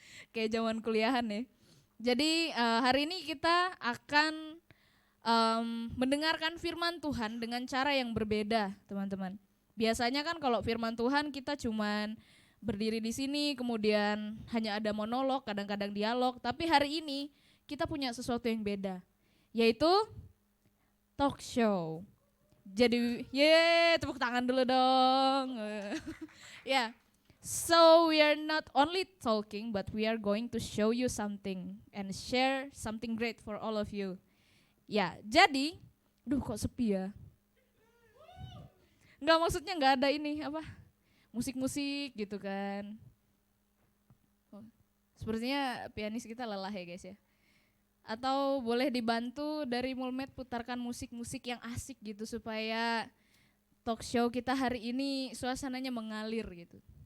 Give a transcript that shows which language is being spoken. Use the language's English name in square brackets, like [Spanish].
[Indonesian] Kayak zaman kuliahan ya. Jadi hari ini kita akan mendengarkan firman Tuhan dengan cara yang berbeda, teman-teman. Biasanya kan kalau firman Tuhan kita cuman berdiri di sini, kemudian hanya ada monolog, kadang-kadang dialog. Tapi hari ini kita punya sesuatu yang beda, yaitu talk show. Jadi, tepuk tangan dulu dong. [English] Ya, so we are not only talking, but we are going to show you something and share something great for all of you. [Indonesian] Ya, jadi, kok sepi ya? Enggak, maksudnya enggak ada ini, apa? Musik-musik gitu kan. Sepertinya pianis kita lelah ya guys ya. Atau boleh dibantu dari Mulmed putarkan musik-musik yang asik gitu supaya talk show kita hari ini suasananya mengalir gitu.